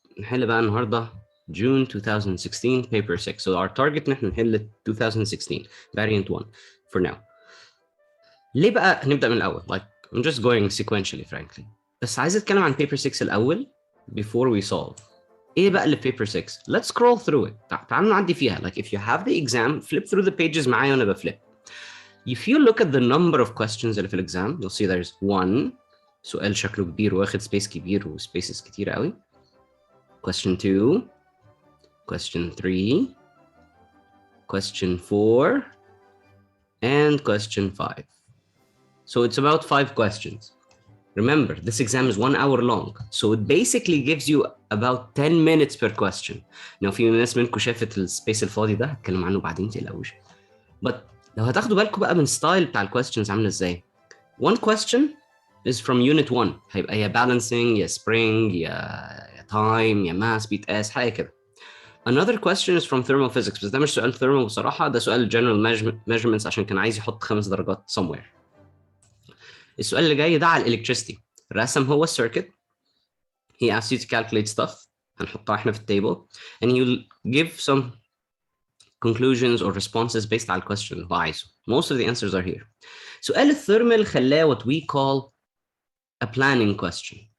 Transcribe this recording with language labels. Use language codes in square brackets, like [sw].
[ar] نحل بقى النهارده [en] June 2016 paper 6. So our target [ar] نحن نحل [en] 2016 variant 1 for now. [ar] ليه بقى هنبدأ من الأول؟ [en] Like I'm just going sequentially frankly. [ar] بس عايز أتكلم عن paper 6 الأول [en] before we solve. [ar] إيه بقى اللي paper 6? [en] Let's scroll through it. [ar] تعالوا نعدي فيها. [en] Like if you have the exam, flip through the pages [ar] معايا وأنا بفلip. [en] If you look at the number of questions [ar] اللي في الإكزام, [en] you'll see there's one. [ar] سؤال شكله كبير واخد سبيس كبير وسبيسز كتير قوي. [en] Question 2, question 3, question 4, and question 5. So it's about 5 questions. Remember, this exam is 1 hour long. So it basically gives you about 10 minutes per question. [ar] Now في ناس منكم شافت السبيس الفاضي ده هتكلم عنه بعدين تقلقوش. But لو هتاخدوا بالكم بقى من ستايل بتاع الكويستشنز عامله ازاي. [en] One question is from unit 1. [ar] هيبقى يا balancing يا spring يا time يا mass بيتقاس حاجه كده. [en] Another question is from thermal physics. [ar] بس ده مش سؤال thermal بصراحه، ده سؤال general measurements عشان كان عايز يحط 5 درجات somewhere. السؤال اللي جاي ده على electricity. رسم هو السيركت. [en] He asks you to calculate stuff. [ar] هنحطها احنا في التيبل. [en] And he'll give some conclusions or responses based [ar] على الquestion اللي هو عايزه. [en] Most of the answers are here. [ar] سؤال الثيرمال خلاه [en] what we call a planning question.